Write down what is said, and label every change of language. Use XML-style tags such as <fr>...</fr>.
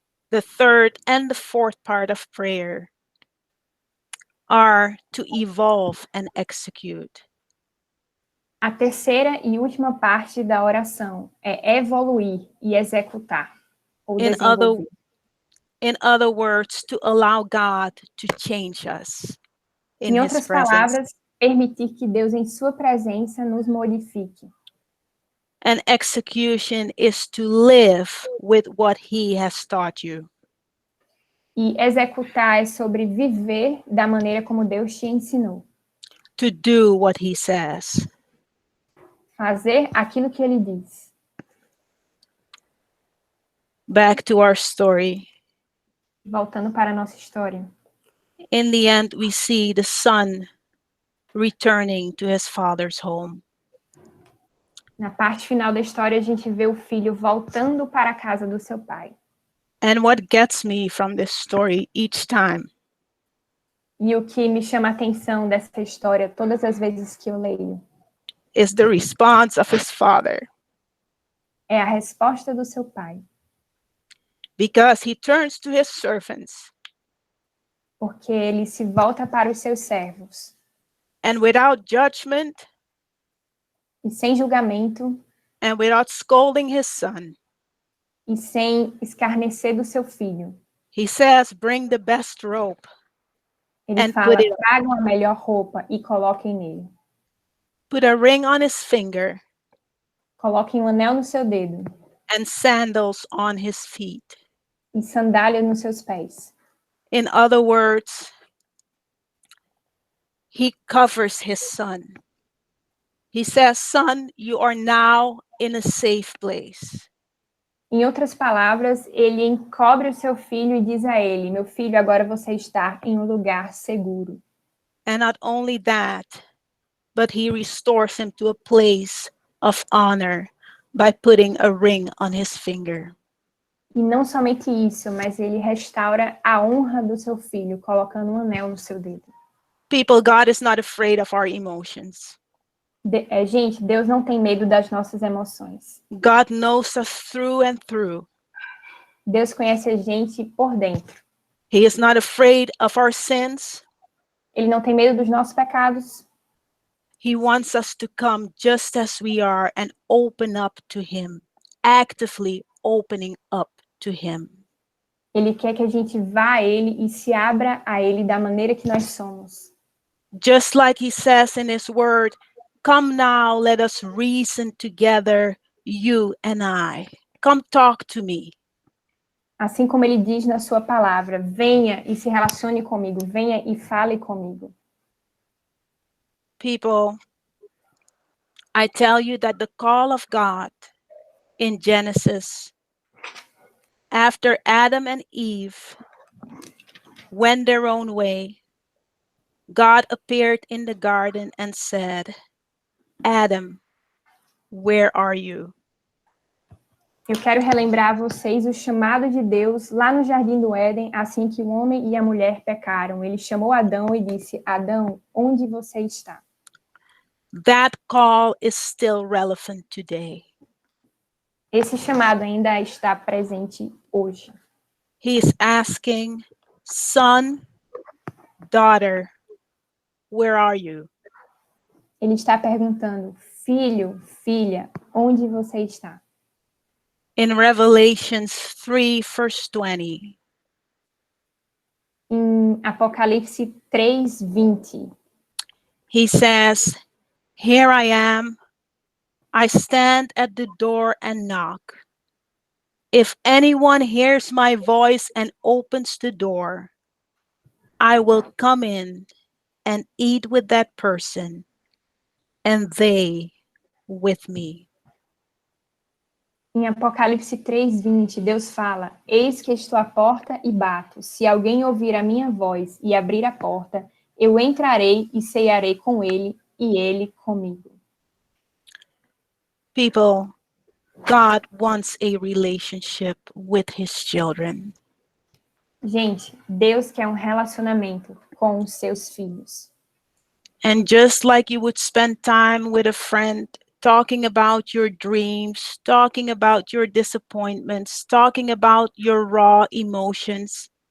<en>The third and the fourth part of prayer are to evolve and execute.</en> <pt>A terceira e última parte da oração é evoluir e executar, ou desenvolver.</pt> <en>In other words, to allow God to change us in</en> <pt>Em</pt> <en>his</en> <pt>outras</pt> <en>presence.</en> <pt>palavras, permitir que Deus em sua presença nos modifique.</pt> <en>And execution is to live with what he has taught you.</en> <pt>E executar é sobre viver da maneira como Deus te ensinou.</pt> <en>To do what he says.</en> <pt>Fazer aquilo que ele diz.</pt> <en>Back to our story.</en> <pt>Voltando para a nossa história.</pt> <en>In the end, we see the son returning to his father's home.</en> <pt>Na parte final da história, a gente vê o filho voltando para a casa do seu pai.</pt> <en>And what gets me from this story each time</en> <pt>E o que me chama a atenção dessa história todas as vezes que eu leio</pt> <en>is the response of his father,</en> <pt>é a resposta do seu pai.</pt> <en>because he turns to his servants</en> <pt>Porque ele se volta para os seus servos</pt> <en>and without judgment</en> <pt>e sem julgamento</pt> <en>and without scolding his son,</en> <pt>e sem escarnecer do seu filho.</pt> <en>he says, bring the best robe</en> <pt>Ele</pt> <en>and</en> <pt>fala, tragam a melhor roupa e coloquem nele.</pt> <en>put a ring on his finger</en> <pt>Coloquem um anel no seu dedo</pt> <en>and sandals on his feet.</en> <pt>e sandália nos seus pés.</pt> <en>In other words, he covers his son. He says, son, you are now in a safe place.</en> <pt>Em outras palavras, ele encobre o seu filho e diz a ele, meu filho, agora você está em um lugar seguro.</pt> <en>And not only that, but he restores him to a place of honor by putting a ring on his finger.</en> <pt>E não somente isso, mas ele restaura a honra do seu filho, colocando um anel no seu dedo.</pt> <en>People, God is not afraid of our emotions.</en> <pt>Gente, Deus não tem medo das nossas emoções.</pt> <en>God knows us through and through.</en> <pt>Deus conhece a gente por dentro.</pt> <en>He is not afraid of our sins.</en> <pt>Ele não tem medo dos nossos pecados.</pt> <en>He wants us to come just as we are and open up to him, actively opening up to him.</en> <pt>Ele quer que a gente vá a ele e se abra a ele da maneira que nós somos.</pt> <en>Just like he says in his word, come now, let us reason together, you and I. Come talk to me.</en> <pt>Assim como ele diz na sua palavra, venha e se relacione comigo, venha e fale comigo. People, I tell you that the call of God in Genesis, after Adam and Eve went their own way, God appeared in the garden and said, Adam, where are you? Eu quero relembrar a vocês o chamado de Deus lá no Jardim do Éden, assim que o homem e a mulher pecaram. Ele chamou Adão e disse, Adão, onde você está?</pt> <en>That call is still relevant today.</en> <pt>Esse chamado ainda está presente hoje.</pt> <en>He is asking, son, daughter, where are you?</en> <pt>Ele está perguntando, filho, filha, onde você está?</pt> <en>In Revelations 3, verse 20,</en> <pt>Em Apocalipse 3:20,</pt> <en>he says, here I am, I stand at the door and knock. If anyone hears my voice and opens the door, I will come in and eat with that person, and they with me.</en> <pt>em Apocalipse 3:20, Deus fala, eis que estou à porta e bato. Se alguém ouvir a minha voz e abrir a porta, eu entrarei e cearei com ele e ele comigo.</pt> <en>People, God wants a relationship with his children.</en> <pt>Gente, Deus quer um relacionamento com os seus filhos.</pt> <en>And just like you would spend time with a friend talking about your dreams, talking about your disappointments, talking about your raw emotions,</en>